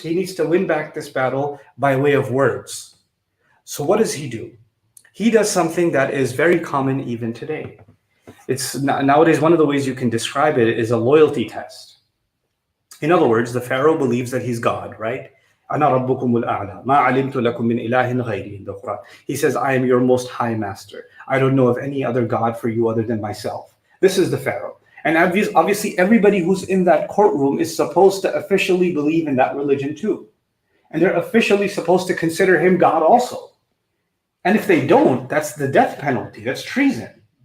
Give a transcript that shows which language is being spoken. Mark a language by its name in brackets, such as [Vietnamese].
[English] He needs to win back this battle by way of words. So what does he do? He does something that is very common even today. It's nowadays, one of the ways you can describe it is a loyalty test. In other words, the Pharaoh believes that he's God, right? [Arabic] أَنَا رَبُّكُمُ الْأَعْلَى مَا عَلِمْتُ لَكُم مِّنْ إِلَٰهٍ غَيْرِي [English] in the Quran. He says, I am your most high master. I don't know of any other God for you other than myself. This is the Pharaoh. And obviously, everybody who's in that courtroom is supposed to officially believe in that religion too. And they're officially supposed to consider him God also. And if they don't, that's the death penalty. That's treason.